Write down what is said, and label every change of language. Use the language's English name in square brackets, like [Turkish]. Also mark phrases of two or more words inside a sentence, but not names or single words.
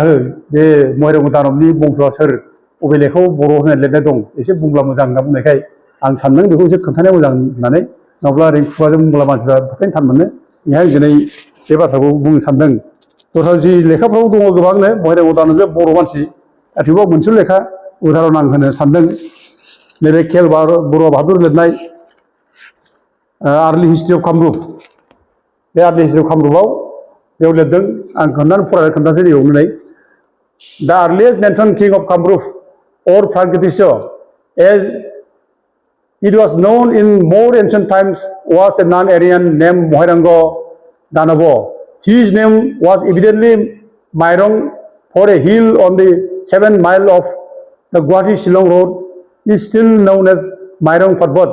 [Bodo] हो बे महिरंग दानबनि बंस'आ सोर अबे लेखायाव बर' होननाय लिरनाय दं एसे बुंब्ला मोजां होनना बुंनायखाय आं सानदों बेखौ एसे खोन्थानाया मोजां होननानै नङाब्ला ओरै खुगाजों बुंब्ला मानसिफ्रा फोथायनो थान मोनो बेहाय दिनै बे बाथ्राखौ बुंनो सानदों दस्रा जि लेखाफ्राव दङ गोबांनो महिरंग दानबआ बर' मानसि थेवबो मोनसे लेखा उदाहरन आं होनो सानदों नैबे खेल बरुवा बाहादुर लिरनाय [English] early history of Kamrup बे early history of Kamrup [Bodo] बेयाव लिरदों आं खोन्थासै बेयावनो नै दा [English] earliest mention king of Kamrup or Pragjyotish as it was known in more ancient times was a non-Aryan named Mohiranga Danabo. His name was evidently Mairong, for a hill on the 7 mile of the Guwahati-Shillong road is still known as Mairong Parbat.